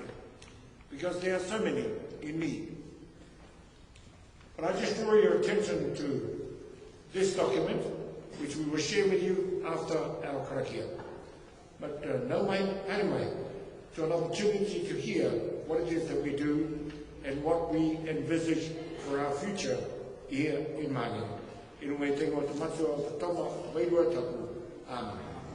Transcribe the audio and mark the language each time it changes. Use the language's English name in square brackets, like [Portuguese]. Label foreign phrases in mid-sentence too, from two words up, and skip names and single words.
[English] Because there are so many in need. But I just draw your attention to this document, which we will share with you after our karakia. But no way, anyway, to an opportunity to hear what it is that we do and what we envisage for our future here in Māngere. [Māori] I runga i te ingoa te matua o te tama, wairua tapu. Amen.